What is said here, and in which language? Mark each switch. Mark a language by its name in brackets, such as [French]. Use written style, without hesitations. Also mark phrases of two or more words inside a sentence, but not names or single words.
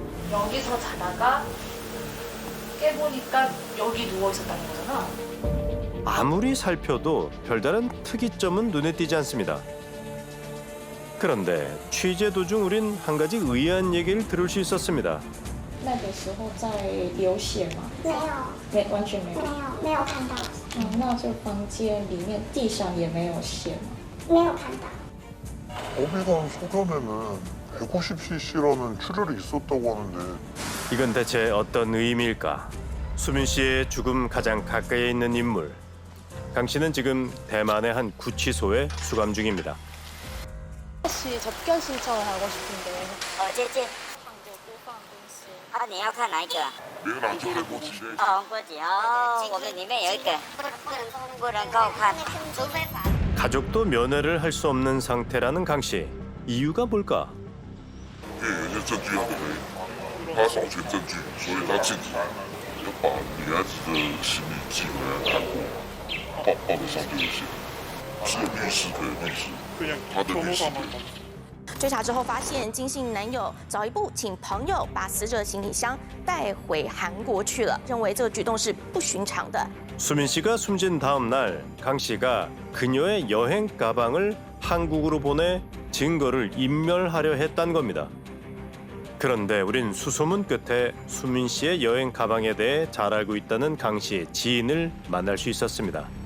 [Korean] 여기서 자다가 깨보니까 여기 누워 있었다는 거잖아. 아무리 살펴도 별다른 특이점은 눈에 띄지 않습니다. 그런데 취재 도중 우린 한 가지 의아한 얘기를 들을 수 있었습니다. [Chinese] 那个时候在流血吗？没有，没，完全没有。没有看到，那这房间里面地上也没有血吗？没有看到。 [Korean] 법의관 소견에는 150cc라는 출혈이 있었다고 하는데 이건 대체 어떤 의미일까? 수민 씨의 죽음 가장 가까이에 있는 인물. 강 씨는 지금 대만의 한 구치소에 수감 중입니다. 혹시 접견 신청을 하고 싶은데 [Chinese] 这件你要看哪一个？ [Korean] 내일 안 전에 뭐지? [Chinese] 红锅子哦，我们里面有一个，不能够看，除非法。 [Korean] 가족도 면회를 할 수 없는 상태라는 강 씨. 이유가 뭘까? [Chinese] 因为有些证据要给他保全证据，所以他自己要把女孩子的行李寄回来韩国，报得上就有写，是有律师的律师，他的律师的。追查之后发现，金姓男友早一步请朋友把死者行李箱带回韩国去了，认为这个举动是不寻常的。 [Korean] 수민 씨가 숨진 다음 날 강 씨가 그녀의 여행 가방을 한국으로 보내 증거를 인멸하려 했단 겁니다. 그런데 우린 수소문 끝에 수민 씨의 여행 가방에 대해 잘 알고 있다는 강 씨의 지인을 만날 수 있었습니다.